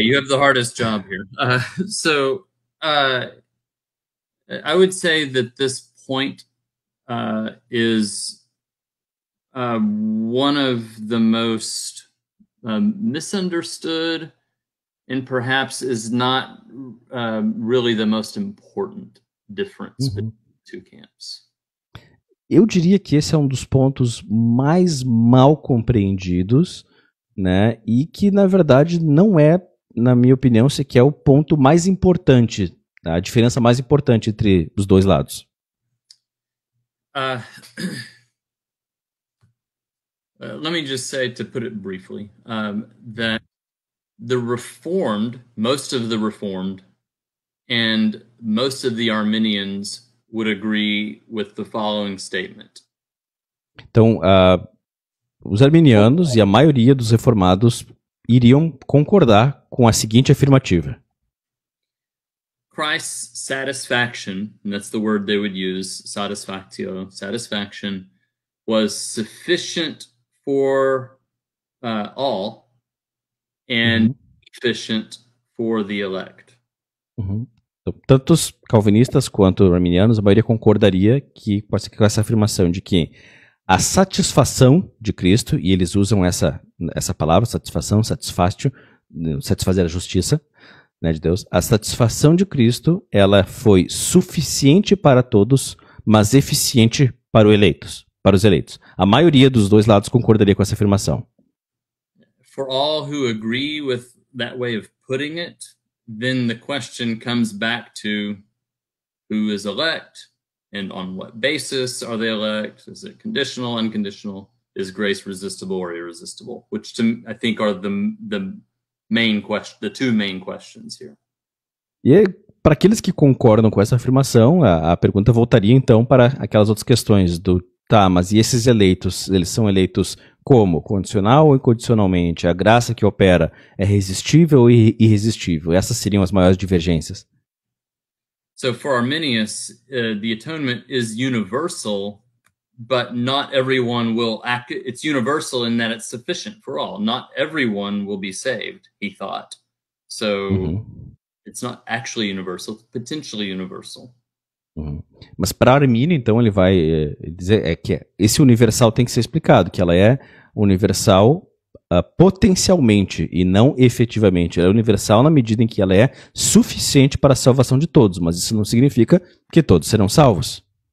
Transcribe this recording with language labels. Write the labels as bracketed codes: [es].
[en] You have the hardest job here. So I would say that this point is one of the most misunderstood, and perhaps is not really the most important difference between the two camps. [pt] Eu diria que esse é um dos pontos mais mal compreendidos, né? E que, na verdade, não é, na minha opinião, sequer o ponto mais importante, a diferença mais importante entre os dois lados. [en] Let me just say, to put it briefly, that the Reformed, most of the Reformed, and most of the Arminians would agree with the following statement. [pt] Então, os arminianos e a maioria dos reformados iriam concordar com a seguinte afirmativa. [en] Christ's satisfaction, and that's the word they would use, satisfactio, satisfaction, was sufficient for all and efficient for the elect. [pt] Então, tanto os calvinistas quanto os arminianos, a maioria concordaria com essa afirmação de que a satisfação de Cristo, e eles usam essa palavra, satisfação, satisfácio, satisfazer a justiça, né, de Deus, a satisfação de Cristo, ela foi suficiente para todos, mas eficiente para os eleitos. A maioria dos dois lados concordaria com essa afirmação. [en] For all who agree with that way of putting it, then the question comes back to who is elect and on what basis are they elect? Is it conditional, unconditional? Is grace resistible or irresistible? Which I think are the main question, the two main questions here. [pt] E para aqueles que concordam com essa afirmação, a pergunta voltaria então para aquelas outras questões do mas e esses eleitos, eles são eleitos como? Condicional ou incondicionalmente? A graça que opera é resistível ou irresistível? Essas seriam as maiores divergências. [en] So for Arminius, the atonement is universal, but not everyone will act. It's universal in that it's sufficient for all. Not everyone will be saved, he thought. So it's not actually universal, it's potentially universal. [pt] Mas para Armínio, então, ele vai dizer que esse universal tem que ser explicado, que ela é universal potencialmente e não efetivamente. Ela é universal na medida em que ela é suficiente para a salvação de todos, mas isso não significa que todos serão salvos.